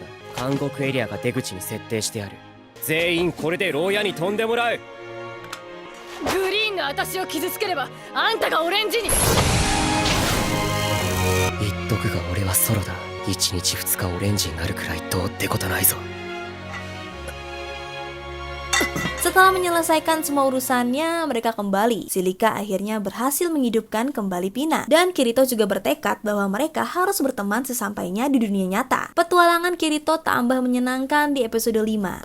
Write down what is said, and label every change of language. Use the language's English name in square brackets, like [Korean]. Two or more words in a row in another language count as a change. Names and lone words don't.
[Japanese] 監獄エリアが出口に設定してある。全員これで牢屋に飛んでもらう。グリーンの私を傷つければあんたがオレンジに。言っとくが俺はソロだ。1日2日オレンジになるくらいどうってことないぞ。 [Indonesian] Setelah menyelesaikan semua urusannya, mereka kembali. Silika akhirnya berhasil menghidupkan kembali Pina. Dan Kirito juga bertekad bahwa mereka harus berteman sesampainya di dunia nyata. Petualangan Kirito tambah menyenangkan di episode 5.